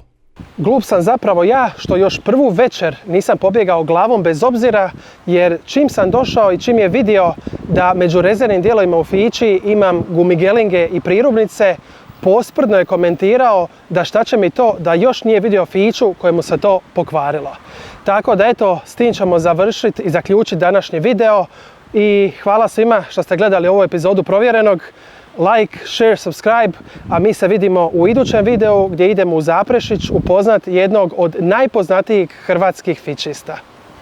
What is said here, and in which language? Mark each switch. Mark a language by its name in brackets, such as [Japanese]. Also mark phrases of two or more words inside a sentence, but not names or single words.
[Croatian] Glup sam zapravo ja što još prvu večer nisam pobjegao glavom bez obzira, jer čim sam došao i čim je vidio da među rezervnim dijelovima u Fići imam gumigelinge i prirubnice, posprdno je komentirao da šta će mi to da još nije vidio Fiću kojemu se to pokvarilo. Tako da eto, s tim ćemo završiti i zaključiti današnji video. I hvala svima što ste gledali ovu epizodu Provjerenog. [English] Like, share, subscribe, [Croatian] a mi se vidimo u idućem videu gdje idemo u Zaprešić upoznat jednog od najpoznatijih hrvatskih fičista.